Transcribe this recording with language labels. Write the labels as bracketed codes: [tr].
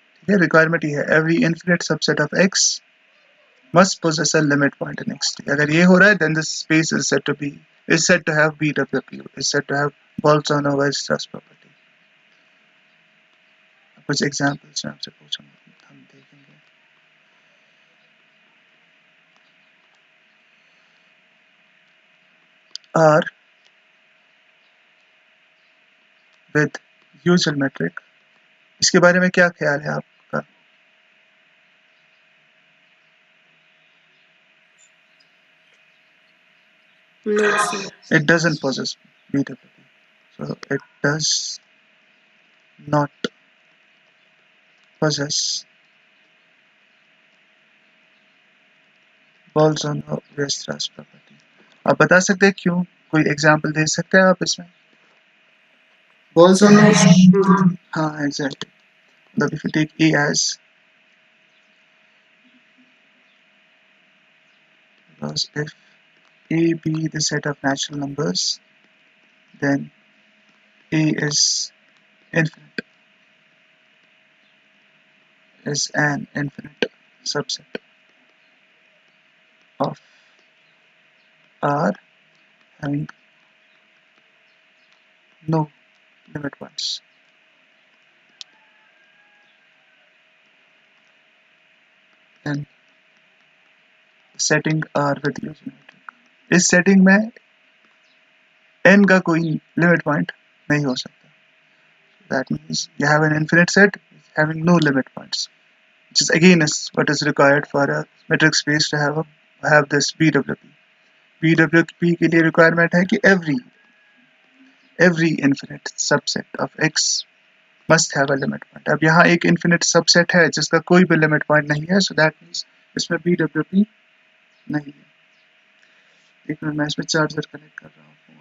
[hi] ये requirement ये है [en] every infinite subset of X must possess a limit point in xt. [hi] अगर ये हो रहा है [en] then this space is said to have BWP, is said to have Bolzano Weierstrass property. [hi] कुछ examples मैं आपसे पूछूंगा, हम देखेंगे. [en] R with usual metric, [hi] इसके बारे में क्या ख्याल है आपका? [en] No, sir. It doesn't possess BWP, so it does not possess Bolzano Weierstrass property. [hi] आप बता सकते हैं क्यों? कोई एग्जांपल दे सकते हैं आप इसमें? [en] Bolzano, हाँ exactly. But if you take A as, because if A be the set of natural numbers, then A is infinite, is an infinite subset of R having no limit points. And setting R with usual metric. [hi] इस setting में n का कोई limit point नहीं हो सकता. [en] That means you have an infinite set having no limit points, which is again is what is required for a metric space to have this BWP. [hi] BWP के लिए requirement है कि every infinite subset of X must have a limit point. अब यहाँ एक infinite subset है जिसका कोई भी limit point नहीं है, [en] so that means [hi] इसमें BWP नहीं है. एक मिनट मैं इसमें चार्जर कनेक्ट कर रहा हूँ.